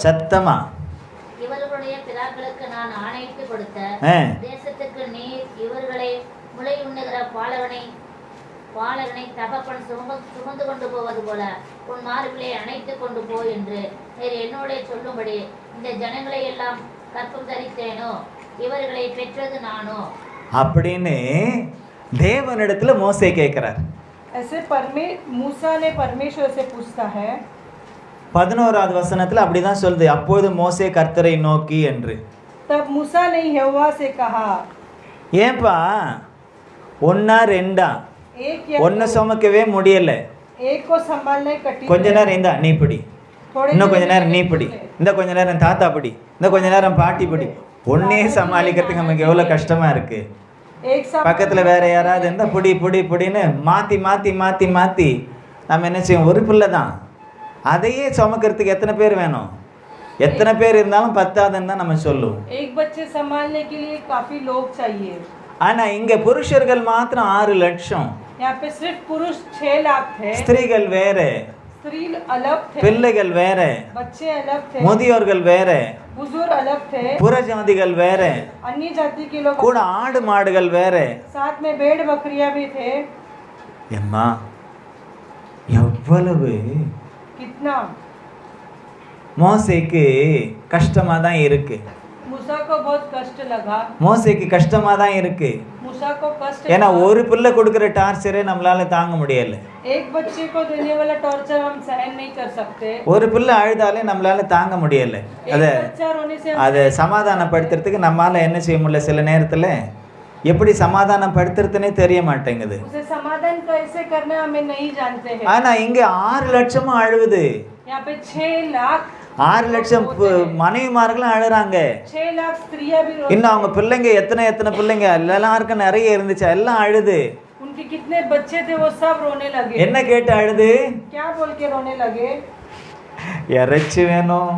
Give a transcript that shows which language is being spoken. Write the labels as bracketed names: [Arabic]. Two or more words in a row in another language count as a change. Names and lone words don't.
[Tamil] சத்தமா. இவர்களுடைய பிதாக்களுக்கு நான் ஆணையிட்டு கொடுத்த தேசத்துக்கு நீர் இவர்களை முளை உண்ணுகிற பாலகனை தகப்பன் சுமந்து கொண்டு போவது போல உன் மார்பிலே அணைத்து கொண்டு போ என்று நீர் என்னோட சொல்லும்படி இந்த ஜனங்களை எல்லாம் கற்பம் தரித்தேனோ, இவர்களை பெற்றது நானோ அப்படின்னு தேவனிடத்துல மோசே கேட்கிறார். [Hindi] ऐसे मूसा ने परमेश्वर से पूछता है। [Tamil] 11வது வசனத்துல அப்படிதான் சொல்லுது, அப்போது மோசே கர்த்தரை நோக்கி என்று. [Hindi] तब मूसा ने यहोवा से कहा। [Tamil] ஏன்பா ஒன்னா ரெண்டா [Hindi] एक या [Tamil] ஒன்ன சுமக்கவே முடியல. [Hindi] एक को संभालने कठिन [Tamil] கொஞ்ச நேரம் இந்தா நீ பிடி, இன்னும் கொஞ்ச நேரம் நீ பிடி, இந்த கொஞ்ச நேரம் தாத்தா பிடி, இந்த கொஞ்ச நேரம் பாட்டி பிடி. ஒன்னே சமாளிக்கிறதுக்கு நமக்கு எவ்வளவு கஷ்டமா இருக்கு. [Hindi] एक [Tamil] பக்கத்துல வேற யாராவது இருந்தா புடி புடி புடின்னு மாத்தி மாத்தி மாத்தி மாத்தி நம்ம என்ன செய்வோம்? ஒரு பிள்ளை தான், அதையே சுமக்கிறதுக்கு எத்தனை பேர் வேணும்? எத்தனை பேர் இருந்தாலும் பத்தாதுன்னு தான் நம்ம சொல்லுவோம். [Hindi] एक बच्चे संभालने के लिए काफी लोग चाहिए। [Tamil] ஆனா இங்க புருஷர்கள் மாத்திரம் 6 லட்சம், [Hindi] यहाँ पे सिर्फ पुरुष 6 लाख थे। [Tamil] ஸ்திரீகள் வேற, [Hindi] स्त्री अलग थे, [Tamil] பிள்ளைகள் வேற, [Hindi] बच्चे अलग थे, [Tamil] முதியோர்கள் வேற, [Hindi] बुजुर्ग अलग थे, [Tamil] புறஜாதிகள் வேற, [Hindi] अन्य जाति के लोग [Tamil] கூட ஆடு மாடுகள் வேற. [Hindi] साथ में भेड़ बकरियां भी थे। [Tamil] எம்மா எவ்வளவு [Hindi] कितना [Tamil] மோசேக்கு கஷ்டமா தான் இருக்கு. [Hindi] मूसा को बहुत कष्ट लगा। [Tamil] மோசேக்கு கஷ்டமா தான் இருக்கு. [Hindi] मूसा को कष्ट [Tamil] ஏன்னா [Hindi] लगा। [Tamil] ஒரு பிள்ளை கொடுக்கிற டார்ச்சரே நம்மளால தாங்க முடியல. [Hindi] एक बच्चे को देने वाला टॉर्चर हम सहन नहीं कर सकते। [Tamil] ஒரு பிள்ளை அழுதாலே நம்மளால தாங்க முடியல. [Hindi] एक बच्चा रोने से [Tamil] அதை சமாதானப்படுத்துறதுக்கு நம்மளால என்ன செய்ய முடியல. சில நேரத்துல எப்படி சமாதானப்படுத்துறதுனே தெரிய மாட்டேங்குது. [Hindi] उसे समाधान कैसे करना हमें नहीं जानते हैं। [Tamil] ஆனா இங்க 6 லட்சமும் அழுவுது. [Hindi] यहाँ पे 6 लाख [Tamil] 6 லட்சம் மனைவிமார்களும் அழுறாங்க. [Hindi] 6 लाख स्त्रियां भी [Tamil] இன்னும் அவங்க பிள்ளைங்க எத்தனை பிள்ளைங்க எல்லாருக்கும் நிறைய இருந்துச்சு, எல்லாம் அழுது. [Hindi] उनके कितने बच्चे थे वो सब रोने लगे। [Tamil] என்ன கேட்டு அழுது? [Hindi] क्या बोल के रोने लगे? [Tamil] இறைச்சி வேணும்,